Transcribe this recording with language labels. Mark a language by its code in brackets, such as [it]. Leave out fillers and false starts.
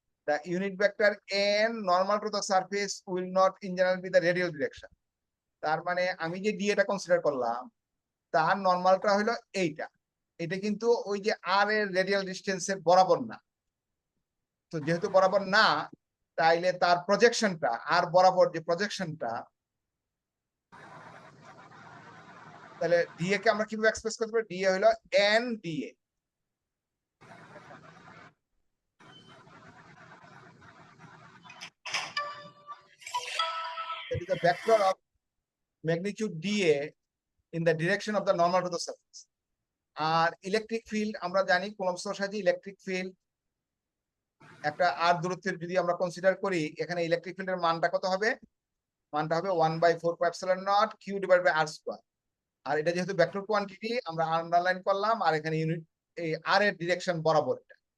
[en] The unit vector n normal to the surface will not in general be the radial direction. [bn] তার মানে আমি যে ডিএটা consider করলাম, তার নরমালটা হলো এইটা। এটা কিন্তু ওই যে আর এর রেডিয়াল ডিসটেন্সের বরাবর না। তো যেহেতু বরাবর না, তাইলে তার প্রজেকশনটা, আর বরাবর যে প্রজেকশনটা, তাহলে ডিএ কে আমরা কিভাবে এক্সপ্রেস করতে পারি? ডিএ হলো N DA. [en] That is the vector of magnitude dA in the direction of the normal to the surface. [bn] আর electric field আমরা জানি কুলম্বস ল সাহায্যে ইলেকট্রিক ফিল্ড একটা আর দূরত্বের যদি আমরা কনসিডার করি, এখানে ইলেকট্রিক ফিল্ডের মানটা কত হবে? মানটা হবে 1/4πε0 q divide by r square. আর এটা যেহেতু ভেক্টর কোয়ান্টিটি আমরা আন্ডারলাইন করলাম, আর এখানে ইউনিট এই আর এর ডিরেকশন বরাবর এটা।